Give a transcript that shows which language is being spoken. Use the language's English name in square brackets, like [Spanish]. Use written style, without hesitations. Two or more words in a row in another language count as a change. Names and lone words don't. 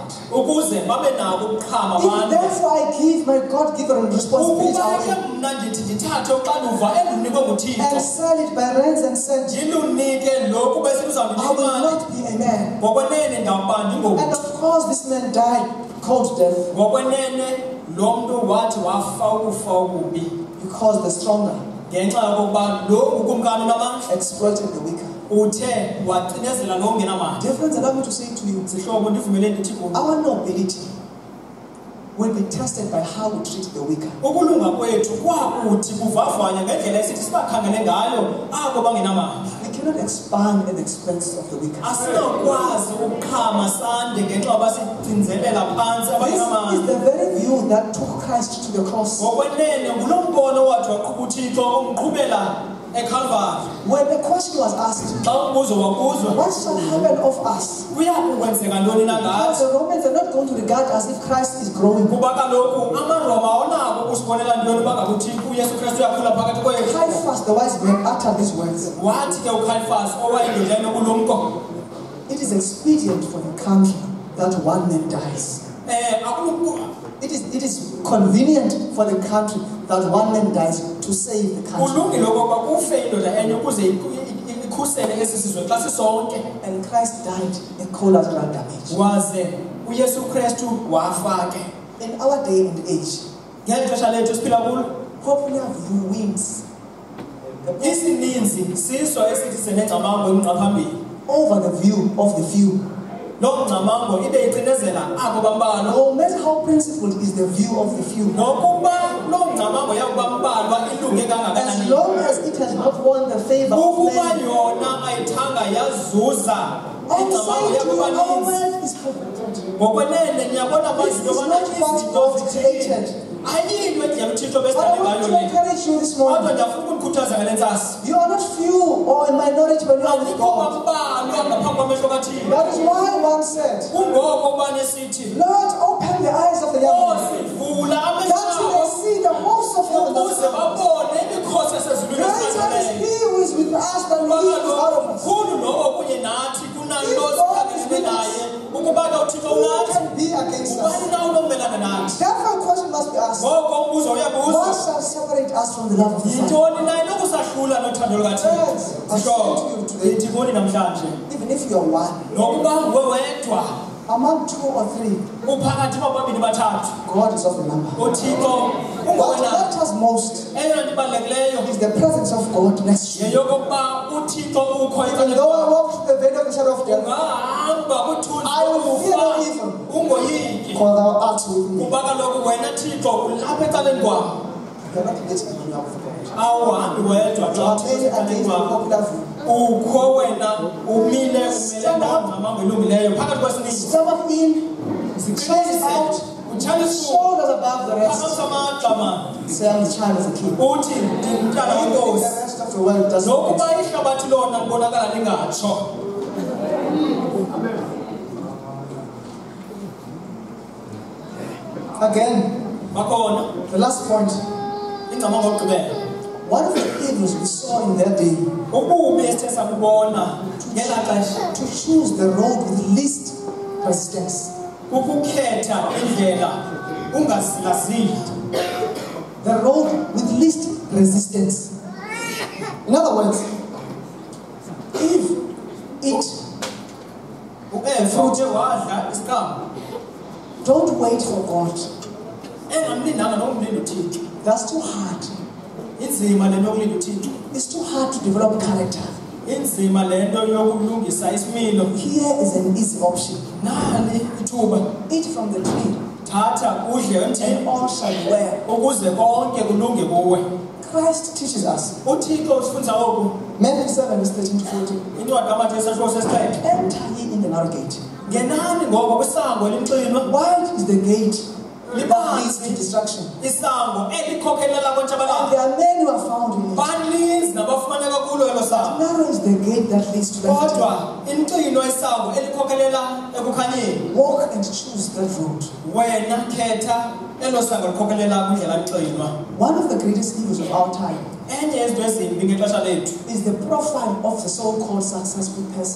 [English] If therefore I give my God-given responsibility away and sell it by rents and cents, I will not be a man. And of course this man died cold death. Because the stronger [Xhosa] ngenxa yokuba lo ukumkani namandla [English] exploited the weaker. [Xhosa] uthe wacinezela lo ungenamandla. [English] Dear friends, allow me to say to you, [Xhosa] Sihlobo ndivumele ndithi kuwe, [English] our nobility will be tested by how we treat the weaker. [Xhosa] ukulunga kwethu kwakuthi kuvavanywa ngendlela esithi sibakhangele ngayo abo bangenamandla. [English] We cannot expand at the expense of the weaker. [Xhosa] Asinakwazi ukuqhama sande ngenxa yoba sicinzelela phantsi [English] This is [Xhosa] abangenamandla. [English] the very view that took Christ to the cross. [Xhosa] Ngokwenene ngulo mbono wathi waqhuba uThixo umqhubela eCalvary. [English] When the question was asked, [Xhosa] Xa umbuzo wakuzwa, [English] what shall happen of us? [Xhosa] kuya kukwenzeka ntoni na [English] Because [Xhosa] ngathi? [English] the Romans are not going to regard as if Christ is growing. [Xhosa] Kuba kaloku amaroma awonako ukusibonela ntoni uba ngakuthi uYesu Kristu uyakhula phakathi kwethu. [English] Caiaphas, the wise man, uttered these words. [Xhosa] Wathi ke uCaiaphas owayindoda enobulumko, [English] It is expedient for the country that one man dies. It is convenient for the country that one man dies to save the country. [Xhosa] kulungile okokuba kufe indoda enye ukuze ikhusele esi sizwe xa sisonke. [English] And Christ died a collateral damage. [Xhosa] Waze uYesu Kristu wafa ke. [English] In our day and age, [Xhosa] Ngeli xesha lethu siphila kulo, [English] popular view wins [Xhosa] isininzi siso esithi sinengcamango engqaphambili. [English] over the view of the few. [Xhosa] Lo ngcamango ibe icinezela abo bambalwa. [English] No matter how principled is the view of the few, [Xhosa] Nokuba lo ngcamango yakuba mbalwa ilunge [English] as [Xhosa] kangakanani, [English] long as it has not won the favor of [Xhosa] ukuba [English] men, [Xhosa] yona ayithanga yazuza [English] I [Xhosa] ingcamango [English] say to you, our [Xhosa] yakubaninzi. [English] world is corrupted. [Xhosa] Ngokwenene niyabona [English] This [Xhosa] manje [English] is [Xhosa] yobana [English] not what [Xhosa] izinto [English] God [Xhosa] zithini. [English] created. [Xhosa] Ayinto endlela uThixo [English] But I [Xhosa] besidale [English] want [Xhosa] ngayo [English] to [Xhosa] le. [English] encourage you this [Xhosa] Kodwa [English] morning. [Xhosa] ndiyafuna ukukhuthaza ngale ntsasi. [English] You are not few or a minority when you are with [Xhosa] Anikho [English] God. [Xhosa] bambalwa ngaphambi kwamehlo kaThixo. [English] That is why one said, [Xhosa] Kungoko ubani esithi, [English] Lord, open the eyes of the young men, [Xhosa] "Vula [English] that [Xhosa] amehlo [English] you may see the host of heaven. [Xhosa] ukuze babone imikhosi esezulwini [English] Greater is [Xhosa] esiphakamileyo." [English] he who is with us than he who is out of us. [Xhosa] Kukhulu lowo kunye nathi kunalo [English] If God is [Xhosa] sikhangelene [English] with us, [Xhosa] naye. Ukuba ke uThixo [English] who [Xhosa] unathi, [English] can be against [Xhosa] ubani [English] us? [Xhosa] na unokumelana nathi? [English] Therefore, a question must be asked. [Xhosa] Ngoko umbuzo [English] What [Xhosa] uyabuzwa, [English] shall separate us from the love of the Son? [Xhosa] yintoni na inokusahlula nothando lukaThixo? [English] Friends, I say to you today, [Xhosa] Yithini namhlanje? [English] even if you are one, [Xhosa] Nokuba nguwe wedwa [English] among two or three, [Xhosa] uphakathi kwababini bathathu, [English] God is of the number. [Xhosa] uThixo [English] What [Xhosa] ungowena. [English] matters most [Xhosa] Eyona nto ibalulekileyo [English] is the presence of God next to you. [Xhosa] yeyokokuba uThixo ukho [English] And though I walk through the valley of the shadow of death, [Xhosa] ungahamba kwithunzi [English] I will fear no [Xhosa] lokufa, [English] evil. [Xhosa] ungoyiki, [English] for thou art with me. [Xhosa] kuba kaloku wena Thixo ulapha ecaleni kwam. [English] You cannot get alone out of God. [Xhosa] Awuhambi wedwa [English] You [Xhosa] xa [English] are [Xhosa] uThixo [English] made [Xhosa] ecaleni [English] against the [Xhosa] kwam. [English] popular view. [Xhosa] Ukho wena umile umele ngqamango elungileyo phakathi kwesininzi. [English] Stomach in, chest out, [Xhosa] Utshaya isifuba, [English] shoulders above the rest. [Xhosa] phakamisa amagxa man. [English] Say, I'm the child of the king. [Xhosa] Uthi ndimntana [English] Even if the [Xhosa] wenkosi. [English] rest of the world doesn't [Xhosa] Nokuba [English] get it. [Xhosa] ihlabathi lona libonakala lingatsho. [English] Again, [Xhosa] Bakhona [English] the last point. [Xhosa] ingcamango yokugqibela. [English] One of the evils we saw in that day, [Xhosa] Ububi esithe sabubona ngelaa xesha [English] to choose the road with least resistance. [Xhosa] ukukhetha indlela ungazilazili. [English] The road with least resistance. In other words, if it, [Xhosa] uEva uthe wadla isiqamu [English] don't wait for God. [Xhosa] engamlindanga nokumlinda uThixo. [English] That's too hard. [Xhosa] Inzima le nto yokulinda uThixo. [English] It's too hard to develop character. [Xhosa] Inzima le nto yokulungisa isimilo. [English] Here is an easy option. [Xhosa] Nali ithuba, [English] Eat from the tree, [Xhosa] thatha udle emthini [English] and all shall be well. [Xhosa] ukuze konke kulunge kuwe. [English] Christ teaches us. [Xhosa] uThixo usifundisa oku. [English] Matthew 7, verse 13 to 14. [Xhosa] Incwadi kaMateyu esahluko sesixhenxe. [English] Enter ye in the narrow gate. [Xhosa] Ngenani ngoko kwisango elimxinwa. [English] Wide is the gate that leads to [Xhosa] Libanzi [English] destruction. [Xhosa] isango elikhokhelela [English] And [Xhosa] kwentshabalalo. [English] there are many who are found in it. [Xhosa] Baninzi nabafumaneka kulo elo sango. [English] Narrow is the gate that leads to life. [Xhosa] Kodwa imxino isango elikhokhelela ekukhanyeni. [English] Walk and choose that road. [Xhosa] Wena khetha elo sango likhokhelela kwindlela emxinwa. [English] One of the greatest evils of our time [Xhosa] Enye yezinto ezimbi ngexesha lethu [English] is the profile of the so-called successful person.